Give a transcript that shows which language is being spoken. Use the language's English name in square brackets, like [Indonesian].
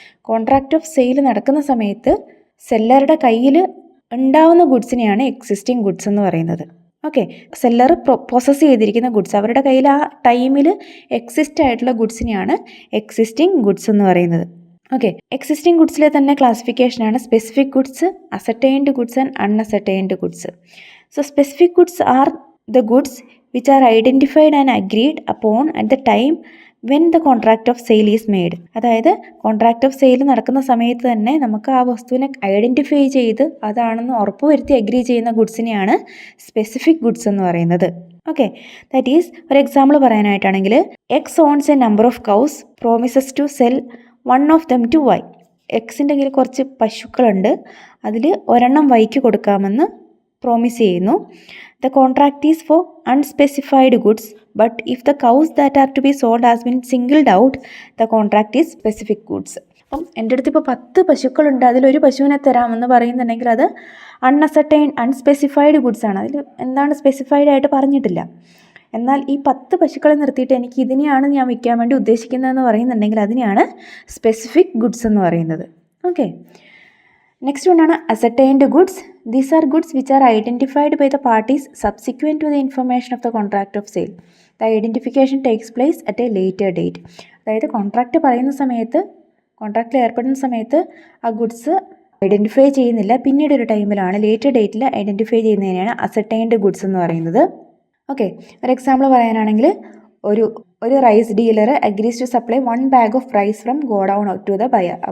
[Malayalam] Contract of sale നടക്കുന്ന സമയത്ത് സെല്ലറുടെ കയ്യിൽ ഉണ്ടാവുന്ന ഗുഡ്സിനെയാണ് എക്സിസ്റ്റിംഗ് ഗുഡ്സ് എന്ന് പറയുന്നത്. ഓക്കെ, സെല്ലർ പൊസസ് ചെയ്തിരിക്കുന്ന ഗുഡ്സ്, അവരുടെ കയ്യിൽ ആ ടൈമിൽ എക്സിസ്റ്റ് ആയിട്ടുള്ള ഗുഡ്സിനെയാണ് എക്സിസ്റ്റിംഗ് ഗുഡ്സ് എന്ന് പറയുന്നത്. ഓക്കെ, എക്സിസ്റ്റിംഗ് ഗുഡ്സിലെ തന്നെ ക്ലാസിഫിക്കേഷനാണ് specific goods, ascertained goods and അൺഅസർട്ടൈൻഡ് goods. [English] So specific goods are the goods which are identified and agreed upon at the time when the contract of sale is made. [Malayalam] അതായത് contract of sale നടക്കുന്ന സമയത്ത് തന്നെ നമുക്ക് ആ വസ്തുവിനെ identify ചെയ്ത് അതാണെന്ന് ഉറപ്പുവരുത്തി അഗ്രി ചെയ്യുന്ന ഗുഡ്സിനെയാണ് സ്പെസിഫിക് ഗുഡ്സ് എന്ന് പറയുന്നത്. [English] okay, that is [Malayalam] ഒരു example പറയാനായിട്ടാണെങ്കിൽ [English] X owns a number of cows promises to sell one of them to Y. [Malayalam] എക്സിൻ്റെ കയ്യിൽ കുറച്ച് പശുക്കളുണ്ട്, അതിൽ ഒരെണ്ണം വൈക്ക് കൊടുക്കാമെന്ന് പ്രോമിസ് ചെയ്യുന്നു. [English] The contract is for unspecified goods, but if the cows that are to be sold has been singled out, the contract is specific goods. [Malayalam] അപ്പം എൻ്റെ അടുത്ത് ഇപ്പോൾ 10 പശുക്കളുണ്ട്, അതിലൊരു പശുവിനെ തരാമെന്ന് പറയുന്നുണ്ടെങ്കിൽ അത് അൺസ്പെസിഫൈഡ് ഗുഡ്സ് ആണ്. അതിൽ എന്താണ് സ്പെസിഫൈഡ് ആയിട്ട് പറഞ്ഞിട്ടില്ല. എന്നാൽ ഈ 10 പശുക്കളെ നിർത്തിയിട്ട് എനിക്ക് ഇതിനെയാണ് ഞാൻ വിൽക്കാൻ വേണ്ടി ഉദ്ദേശിക്കുന്നതെന്ന് പറയുന്നുണ്ടെങ്കിൽ അതിനെയാണ് സ്പെസിഫിക് ഗുഡ്സ് എന്ന് പറയുന്നത്. [English] Okay, next വണ്ണാണ് ascertained goods. These are goods which are identified by the parties subsequent to the information of the contract of sale. The identification takes place at a later date. [Malayalam] അതായത് contract പറയുന്ന സമയത്ത്, കോൺട്രാക്റ്റിൽ ഏർപ്പെടുന്ന സമയത്ത് ആ goods identify ചെയ്യുന്നില്ല, പിന്നീട് ഒരു ടൈമിലാണ് [English] later ഡേറ്റിൽ [Malayalam] ഐഡൻറ്റിഫൈ ചെയ്യുന്നതിനെയാണ് അസർട്ടൈൻഡ് ഗുഡ്സ് എന്ന് പറയുന്നത്. [English] okay, [Malayalam] ഒരു എക്സാമ്പിൾ പറയാനാണെങ്കിൽ ഒരു [English] Rice dealer agrees to supply 1 bag of rice from godown to the buyer.